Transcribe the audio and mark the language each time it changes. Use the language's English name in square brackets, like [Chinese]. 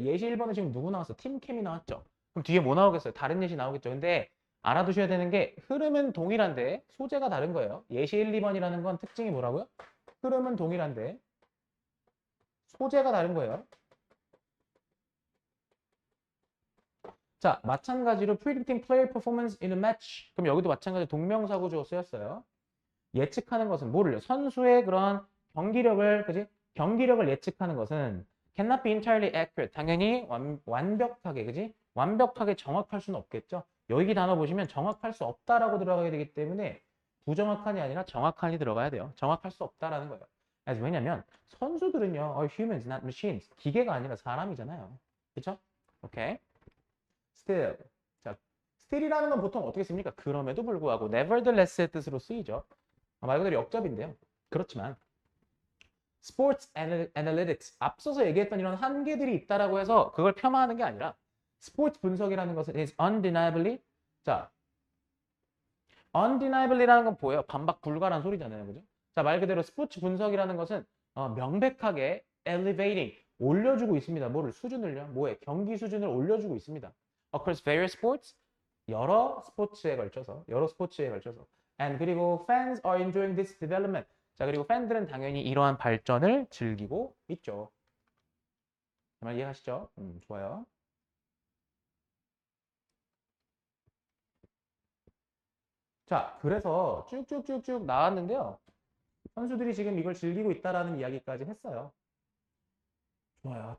[Korean] 예시 1번은 지금 누구 나왔어? 팀캠이 나왔죠? 그럼 뒤에 뭐 나오겠어요? 다른 예시 나오겠죠? 근데 알아두셔야 되는 게 흐름은 동일한데 소재가 다른 거예요. 예시 1, 2번이라는 건 특징이 뭐라고요? 흐름은 동일한데 소재가 다른 거예요. 자, 마찬가지로 [English] predicting player performance in a match. [Korean] 그럼 여기도 마찬가지로 동명사구조 쓰였어요. 예측하는 것은 뭐를요? 선수의 그런 경기력을, 그지? 경기력을 예측하는 것은 [English] cannot be entirely accurate. [Korean] 당연히 완벽하게, 그지? 완벽하게 정확할 수는 없겠죠. 여기 단어 보시면 정확할 수 없다라고 들어가게 되기 때문에 부정확한이 아니라 정확한이 들어가야 돼요. 정확할 수 없다라는 거예요. 왜냐면 선수들은요, [English] humans, not machines. [Korean] 기계가 아니라 사람이잖아요. 그렇죠? 오케이. still. 자, still이라는 건 보통 어떻게 씁니까? 그럼에도 불구하고 nevertheless의 뜻으로 쓰이죠. 말 그대로 역접인데요. 그렇지만 스포츠 애널리틱스 앞서서 얘기했던 이런 한계들이 있다라고 해서 그걸 폄하하는 게 아니라 스포츠 분석이라는 것은 [English] is undeniably. [Korean] 자, undeniably라는 건 뭐예요? 반박 불가란 소리잖아요. 그죠? 자, 말 그대로 스포츠 분석이라는 것은 명백하게 elevating 올려주고 있습니다. 뭐를? 수준을요? 뭐에? 경기 수준을 올려주고 있습니다. [English] Across various sports, [Korean] 여러 스포츠에 걸쳐서 [English] and [Korean] 그리고 [English] fans are enjoying this development. [Korean] 자, 그리고 팬들은 당연히 이러한 발전을 즐기고 있죠. 정말 이해하시죠? 좋아요. 자, 그래서 쭉쭉쭉쭉 나왔는데요. 선수들이 지금 이걸 즐기고 있다라는 이야기까지 했어요. 좋아요.